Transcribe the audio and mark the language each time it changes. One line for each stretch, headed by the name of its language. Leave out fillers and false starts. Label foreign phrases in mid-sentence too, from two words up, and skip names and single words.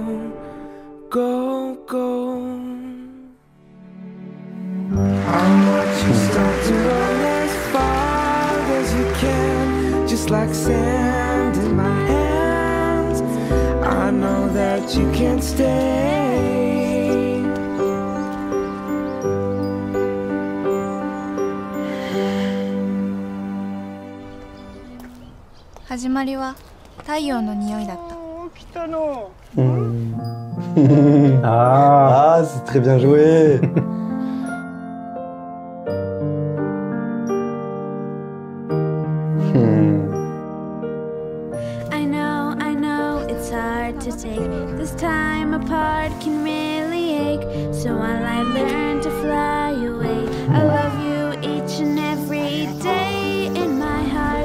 English: Go, go. I watch you start to run as far as you can, just like sand in my hands. I know that you can't stay.
Japanese: 始まりは太陽の匂いだった。
French: Ah, c'est très bien joué.
English: I know, it's hard to take. This time apart can really ache. So while I learn to fly away, I love you each and every day in my heart.